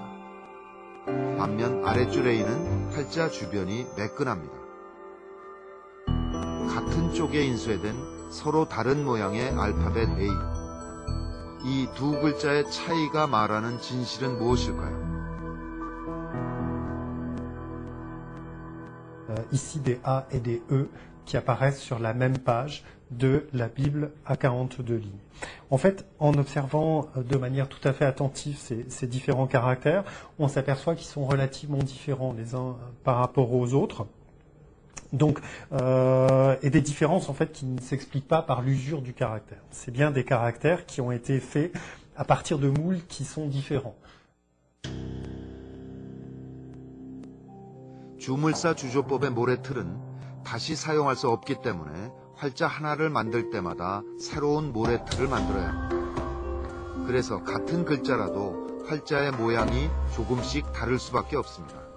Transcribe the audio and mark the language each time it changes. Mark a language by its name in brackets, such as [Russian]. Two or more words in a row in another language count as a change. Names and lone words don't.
[Korean] 반면 아랫줄 A는 팔자 주변이 매끈합니다. 같은 쪽에 인쇄된 서로 다른 모양의 알파벳 A. 이 두 글자의 차이가 말하는 진실은 무엇일까요? [French] Ici des A et des E qui apparaissent sur la même page de la Bible à 42 lignes. En fait, en observant de manière tout à fait attentive ces différents caractères, on s'aperçoit qu'ils sont relativement différents les uns par rapport aux autres. Donc, et des différences en fait qui ne s'expliquent pas par l'usure du caractère. C'est bien des caractères qui ont été faits à partir de moules qui sont différents. [Korean] 주물사 주조법의 모래틀은 다시 사용할 수 없기 때문에 활자 하나를 만들 때마다 새로운 모래틀을 만들어야 합니다. 그래서 같은 글자라도 활자의 모양이 조금씩 다를 수밖에 없습니다.